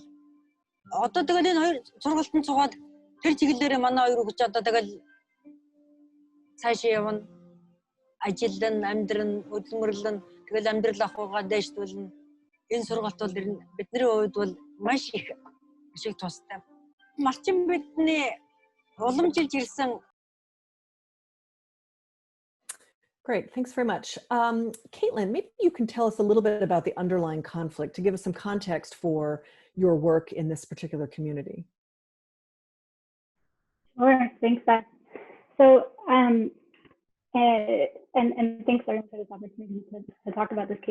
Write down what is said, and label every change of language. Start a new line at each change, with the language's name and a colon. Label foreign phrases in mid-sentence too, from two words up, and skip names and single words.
Mongolian: Одоо тэгэл энэ хоёр сургалтанд цугаад тэр чиглэлээр манай хоёр хүүхд одоо тэгэл цаашаа явна. Ажилдан, амьдран, хөдөлмөрлөн тэгэл амьдрал ахуйгаа дэвшүүлнэ. Энэ сургалт бол бидний хувьд бол маш их тустай. Малчин бидний уламжилж ирсэн.
English: Great, thanks very much. Caitlin, maybe you can tell us a little bit about the underlying conflict to give us some context for your work in this particular community. Sure, thanks, Beth. So, and thanks everyone for this opportunity to talk about this case.